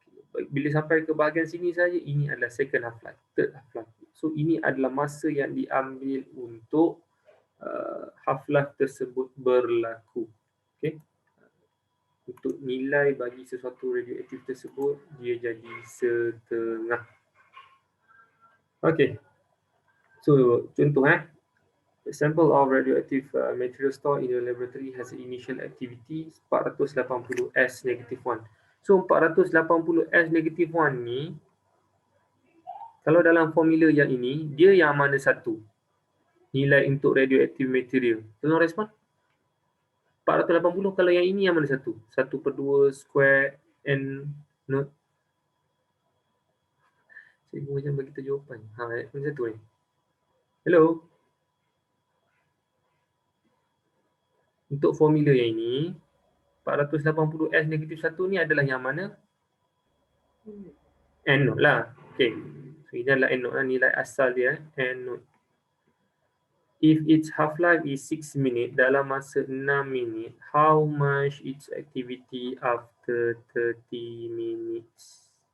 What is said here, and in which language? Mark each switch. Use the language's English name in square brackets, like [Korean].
[Malay] Bila sampai ke bahagian sini saja, ini adalah [English] second half-life, third half-life. [Malay] So ini adalah masa yang diambil untuk half-life tersebut berlaku. Okay. Untuk nilai bagi sesuatu radioaktif tersebut, dia jadi setengah. Okay. So contoh [English] a sample of radioactive material stored in the laboratory has an initial activity 480 S-1. [Malay] So 480 S-1 ni, kalau dalam formula yang ini, dia yang mana satu? Nilai untuk [English] radioactive material. [Malay] Tolong respon. 480 kalau yang ini yang mana satu? [English] 1/2 square N naught. [Malay] Cikgu macam bagi kita jawapan. Mana satu ni? Hello? Untuk formula yang ini, 480 S-1 ni adalah yang mana? N naught lah. Okay. So ini adalah N naught lah, nilai asal dia. N naught. [English] If its half-life is 6 minutes, [Malay] dalam masa 6 minit, [English] how much its activity after 30 minutes?